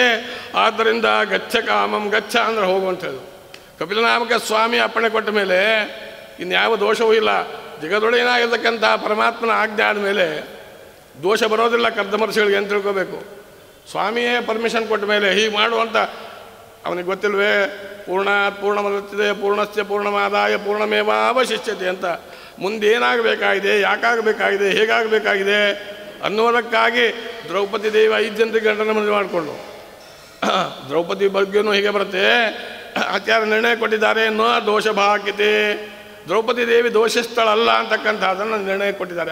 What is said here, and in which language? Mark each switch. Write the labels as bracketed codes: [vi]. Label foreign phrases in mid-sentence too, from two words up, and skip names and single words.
[kn] ಆದ್ದರಿಂದ [sa] ಗಚ್ಚ ಕಾಮಂ, [kn] ಗಚ್ಚ ಅಂದರೆ ಹೋಗು ಅಂತ ಹೇಳಿದ್ರು. ಕಪಿಲನಾಮಕ ಸ್ವಾಮಿ ಅಪ್ಪಣೆ ಕೊಟ್ಟ ಮೇಲೆ ಇನ್ಯಾವ ದೋಷವೂ ಇಲ್ಲ. ಜಗದೊಡೆಯನಾಗಿರ್ತಕ್ಕಂಥ ಪರಮಾತ್ಮನ ಆಜ್ಞೆ ಆದಮೇಲೆ ದೋಷ ಬರೋದಿಲ್ಲ ಕರ್ದಮರ್ಷಿಗಳಿಗೆ ಅಂತ ತಿಳ್ಕೋಬೇಕು. ಸ್ವಾಮಿಯೇ ಪರ್ಮಿಷನ್ ಕೊಟ್ಟ ಮೇಲೆ ಹೀಗೆ ಮಾಡುವಂಥ ಅವನಿಗೆ ಗೊತ್ತಿಲ್ವೇ, [sa] ಪೂರ್ಣಾತ್ ಪೂರ್ಣಮದತ್ತಿದೆ ಪೂರ್ಣಸ್ಯ ಪೂರ್ಣಮಾದಾಯ ಪೂರ್ಣಮೇವಾವಶಿಷ್ಯತೆ ಅಂತ. [kn] ಮುಂದೇನಾಗಬೇಕಾಗಿದೆ, ಯಾಕಾಗಬೇಕಾಗಿದೆ, ಹೇಗಾಗಬೇಕಾಗಿದೆ ಅನ್ನೋದಕ್ಕಾಗಿ ದ್ರೌಪದಿ ದೇವಿ 5 ಜನರಿಗೆ ಗಂಡನ ಮದುವೆ ಮಾಡಿಕೊಂಡು, ದ್ರೌಪದಿ ಬಗ್ಗೆನೂ ಹೀಗೆ ಬರುತ್ತೆ, ಆಚಾರ್ಯ ನಿರ್ಣಯ ಕೊಟ್ಟಿದ್ದಾರೆ, [sa] ನ ದೋಷ ಭಾಕಿತೆ, [kn] ದ್ರೌಪದಿ ದೇವಿ ದೋಷಸ್ಥಳಲ್ಲ ಅಂತಕ್ಕಂಥದ್ದನ್ನು ನಿರ್ಣಯ ಕೊಟ್ಟಿದ್ದಾರೆ.